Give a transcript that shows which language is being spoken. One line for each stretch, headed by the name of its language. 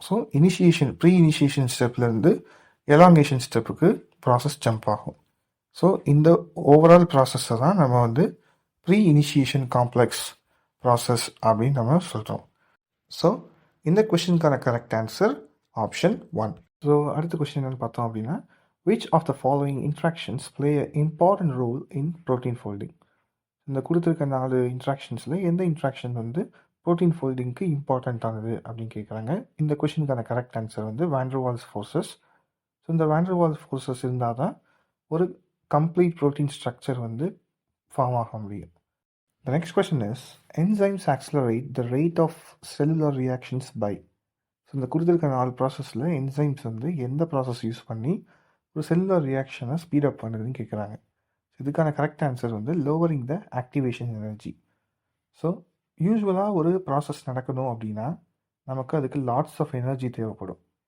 Tamil: So pre initiation ஸ்டெப்லேருந்து elongation ஸ்டெப்புக்கு process jump ஆகும். So இந்த ஓவரால் ப்ராசஸை தான் நம்ம வந்து ப்ரீ இனிஷியேஷன் காம்ப்ளெக்ஸ் ப்ராசஸ் அப்படின்னு நம்ம சொல்கிறோம். ஸோ இந்த கொஸ்டினுக்கான கரெக்ட் ஆன்சர் ஆப்ஷன் 1. ஸோ அடுத்த கொஸ்டின் என்னென்னு பார்த்தோம் அப்படின்னா
English: which of the following interactions play an important role in protein folding.
Tamil: இந்த கொடுத்துருக்க 4 இன்ட்ராக்ஷன்ஸில் எந்த இன்ட்ராக்ஷன் வந்து ப்ரோட்டீன் ஃபோல்டிங்க்கு இம்பார்ட்டண்ட்டானது அப்படின்னு கேட்குறாங்க. இந்த கொஷினுக்கான கரெக்ட் ஆன்சர் வந்து வாண்டர்வால்ஸ் ஃபோர்ஸஸ். ஸோ இந்த வாண்டர்வால்ஸ் ஃபோர்ஸஸ் இருந்தால் தான் ஒரு கம்ப்ளீட் ப்ரோட்டீன் ஸ்ட்ரக்சர் வந்து ஃபார்ம் ஆக முடியும்.
English: The next question is, enzymes accelerate the rate of cellular reactions by.
Tamil: So இந்த கொடுத்துருக்க 4 ப்ராசஸில் என்சைம்ஸ் வந்து எந்த ப்ராசஸ் யூஸ் பண்ணி ஒரு செல்லுலர் ரியாக்ஷனை ஸ்பீடப் பண்ணுதுன்னு கேட்குறாங்க. இதுக்கான கரெக்ட் ஆன்சர் வந்து லோவரிங் த ஆக்டிவேஷன் எனர்ஜி. ஸோ யூஸ்வலாக ஒரு ப்ராசஸ் நடக்கணும் அப்படின்னா நமக்கு அதுக்கு லாட்ஸ் ஆஃப் எனர்ஜி தேவைப்படும்.